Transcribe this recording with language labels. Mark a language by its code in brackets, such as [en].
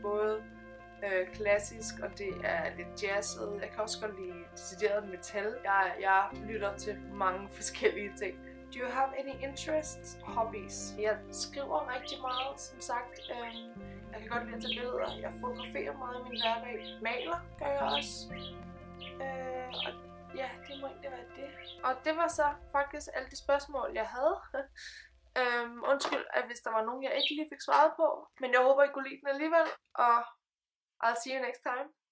[da] Både klassisk, og det er lidt jazzet. Jeg kan også godt lide decideret metal. Jeg lytter til mange forskellige ting. [en] Do you have any interests, hobbies? [da] Jeg skriver rigtig meget, som sagt. Jeg kan godt lide at tage billeder. Jeg fotograferer meget i min hverdag. Maler gør jeg også. Og ja, det må egentlig være det. Og det var så faktisk alle de spørgsmål, jeg havde. Undskyld, at hvis der var nogen, jeg ikke lige fik svaret på. Men jeg håber, I kunne lide den alligevel. Og [en] I'll see you next time.